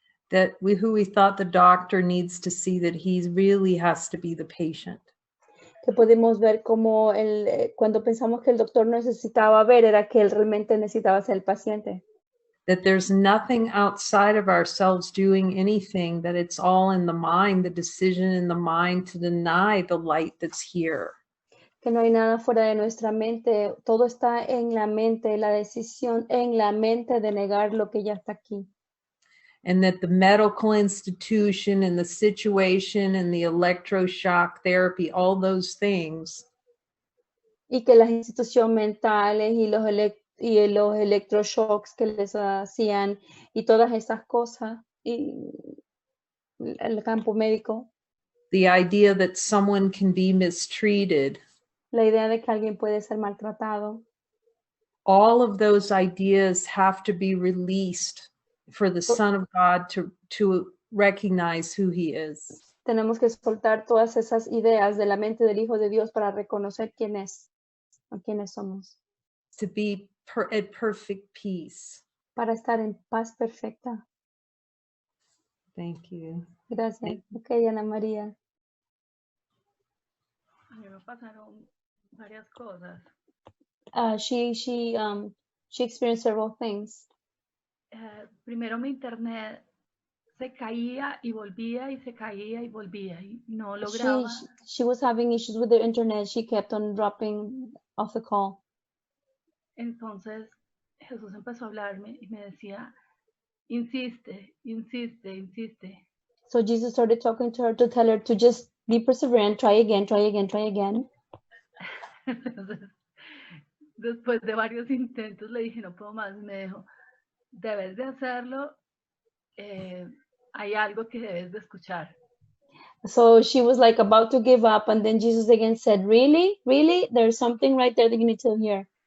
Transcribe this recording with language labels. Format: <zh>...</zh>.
<en>That who we thought the doctor needs to see that he really has to be the patient.</en> <es>Que podemos ver como cuando pensamos que el doctor necesitaba ver, era que él realmente necesitaba ser el paciente.</es> <en>That there's nothing outside of ourselves doing anything, that it's all in the mind, the decision in the mind to deny the light that's here.</en> <es>Que no hay nada fuera de nuestra mente, todo está en la mente, la decisión en la mente de negar lo que ya está aquí.</es> <en>And that the medical institution and the situation and the electroshock therapy, all those things,</en> <es>Y que las instituciones mentales y los electroshocks que les hacían y todas esas cosas, y el campo médico,</es> <en>the idea that someone can be mistreated,</en> <es>la idea de que alguien puede ser maltratado,</es> <en>all of those ideas have to be released for the Son of God to recognize who he is.</en> <es>tenemos que soltar todas esas ideas de la mente del Hijo de Dios para reconocer quién es o quiénes somos,</es> <en>To be at perfect peace.</en> <es>para estar en paz perfecta.</es> <en>Thank you.</en> <es>Gracias. Ok, Ana María. A mí me pasaron varias cosas.</es> <en>She experienced several things.</en> <es>Primero mi internet se caía y volvía y se caía y volvía y no lograba.</es> <en>She was having issues with the internet. She kept on dropping off the call.</en> <es>Entonces Jesús empezó a hablarme y me decía, insiste, insiste, insiste.</es> <en>So Jesus started talking to her to tell her to just be perseverant, try again, try again, try again.</en> <es>Entonces, después de varios intentos le dije, no puedo más. Me dijo, debes de hacerlo, hay algo que debes de escuchar.</es> <en>So she was like about to give up, and then Jesus again said, really? Really? There's something right there that you need to hear.</en>